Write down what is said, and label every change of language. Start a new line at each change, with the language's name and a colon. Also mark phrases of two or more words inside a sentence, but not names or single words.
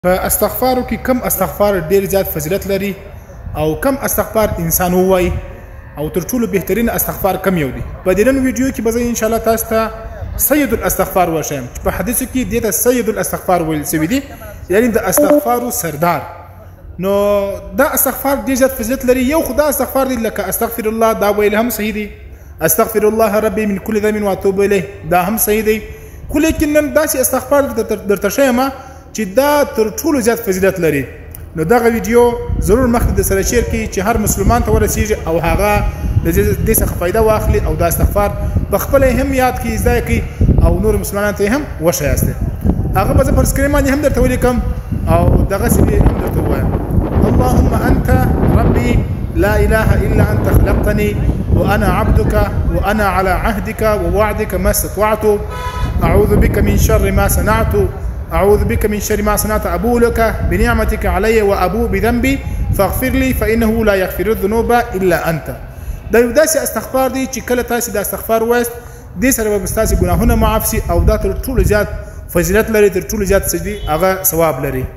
Pashto: فاستغفارو کې کم استغفار ډیر زیات فضیلت لري او کم استغفار انسان وای او تر ټولو بهترین استغفار کم یو دی. په دې نن ویډیو کې به
Arabic: ان شاء الله
Pashto: تاسو ته
Arabic: سید الاستغفار
Pashto: وشم. په حدیث کې دته
Arabic: سید الاستغفار
Pashto: ویل شوی دی، یعنی د استغفار سردار. نو دا استغفار ډیر زیات فضیلت لري. یو خدا استغفار دی لکه
Arabic: استغفر الله،
Pashto: دا ویل هم صحیح دی.
Arabic: استغفر الله ربي من كل ذنب واتوب اليه،
Pashto: دا هم صحیح دی. خو لیکن نن داسې استغفار درته ښیم چې دا تر ټولو زیات فضیلت لري. نو دغه ویډیو ضرور مخکې د سره شیر کړئ چې هر مسلمان ته ورسیږي او هغه د دې څخه فایده واخلي او دا استغفار په خپل هم یاد کړي، زده کړي او نور مسلمانانو ته هم وښایاست. هغه به زه پر سکرین باندې هم درته ولیکم او دغسې به هم درته ووایم.
Arabic: اللهم انت ربي لا اله الا انت خلقتني وانا عبدك وانا على عهدك ووعدك ما استطعت اعوذ بك من شر ما صنعت أعوذ بك من شر ما صنعت أبوء لك بنعمتك علي وأبوء بذنبي فاغفر لي فإنه لا يغفر الذنوب إلا أنت.
Pashto: دا یو داسې استغفار دی چې کله تاسې دا استغفار وایست دې سره به ستاسې ګناهونه معاف سي او دا تر ټولو زیات فضیلت لري، تر ټولو زیات هغه ثواب لري.